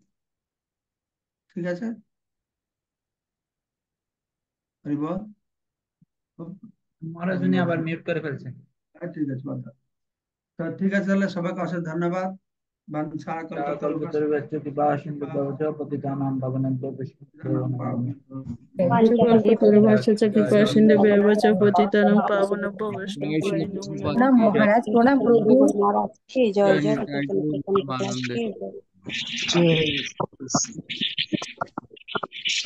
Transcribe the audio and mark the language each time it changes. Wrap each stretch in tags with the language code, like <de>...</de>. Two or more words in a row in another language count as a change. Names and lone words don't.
<bn>ঠিক আছে, হরিবল। মহারাজ উনি আবার মিউট করে ফেলছেন। ঠিক আছে, বাধা। তো ঠিক আছে, তাহলে সবাইকে অশেষ ধন্যবাদ।</bn> <sa>বাঞ্ছা কল্পতরুভ্যশ্চ কৃপা সিন্ধুভ্যশ্চ পতিতানাং পাবনেভ্যো বৈষ্ণবেভ্যো নমো নমঃ। পঞ্চকল্পতরুভ্যশ্চ কৃপা সিন্ধুভ্যেব চ পতিতানাং পাবনেভ্যো বৈষ্ণবেভ্যো নমো নমঃ।</sa> <bn>প্রণাম মহারাজ, প্রণাম প্রভু। মহারাজ কি জয় জয় জয় নিতাই চৈতন্য গৌর চৈতন্য প্রেমানন্দে। কি জয়।</bn>